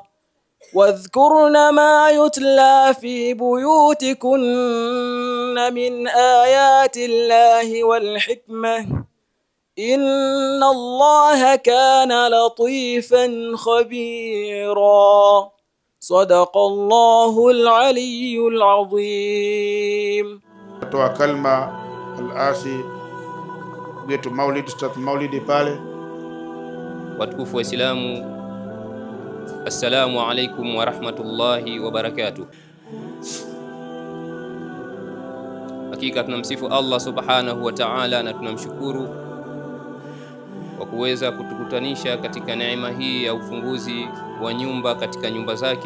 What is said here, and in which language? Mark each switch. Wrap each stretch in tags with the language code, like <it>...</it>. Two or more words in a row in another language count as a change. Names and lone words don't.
<ar>واذكرن ما يتلى في بيوتكن من آيات الله والحكمة إن الله كان لطيفا خبيرا. صدق الله العلي العظيم.</ar> <sw>Toa kalma al-asi wetu Maulid Ustadh Maulidi pale. Watukufu wa Islamu,</sw> <ar>السلام عليكم ورحمة الله وبركاته.</ar> <sw>Hakika tunamsifu Allah</sw> <ar>سبحانه وتعالى</ar> <sw>na tunamshukuru kwa kuweza kutukutanisha katika neema hii ya ufunguzi wa nyumba katika nyumba zake.</sw>